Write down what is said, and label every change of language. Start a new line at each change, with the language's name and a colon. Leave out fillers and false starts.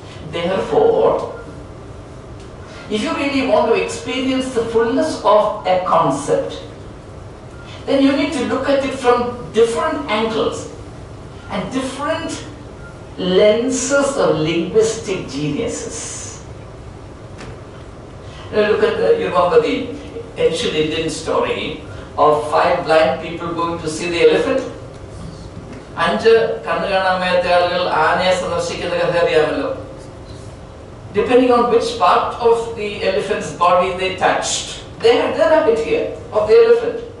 English: Therefore, if you really want to experience the fullness of a concept, then you need to look at it from different angles and different lenses of linguistic geniuses. Now look at you remember the ancient Indian story of 5 blind people going to see the elephant?
Malayalam: 5 കണ്ണുകാണാമേത്ത ആളുകൾ ആനയെ സന്ദർശിക്കുന്ന കഥ അറിയാമല്ലോ.
English: Depending on which part of the elephant's body they touched, they had their idea of the elephant.